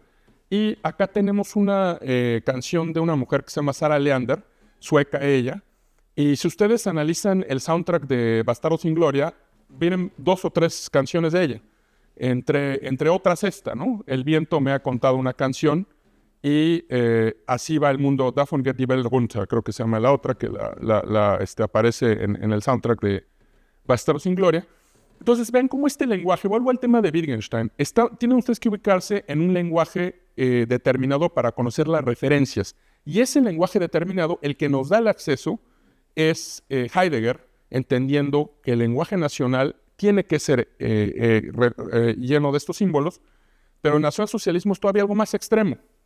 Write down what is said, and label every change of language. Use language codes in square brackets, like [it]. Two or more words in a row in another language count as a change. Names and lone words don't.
[es] Y acá tenemos una canción de una mujer que se llama Sarah Leander, sueca ella. Y si ustedes analizan el soundtrack de Bastardos sin Gloria, vienen 2 o 3 canciones de ella. Entre otras esta, ¿no? El viento me ha contado una canción, Y así va el mundo. [de] Davon geht die Welt runter, [es] creo que se llama la otra, que aparece en el soundtrack de Bastardos sin Gloria. Entonces, vean cómo este lenguaje, vuelvo al tema de Wittgenstein, tienen ustedes que ubicarse en un lenguaje determinado para conocer las referencias. Y ese lenguaje determinado, el que nos da el acceso, es Heidegger, entendiendo que el lenguaje nacional tiene que ser lleno de estos símbolos, pero el nacionalsocialismo es todavía algo más extremo.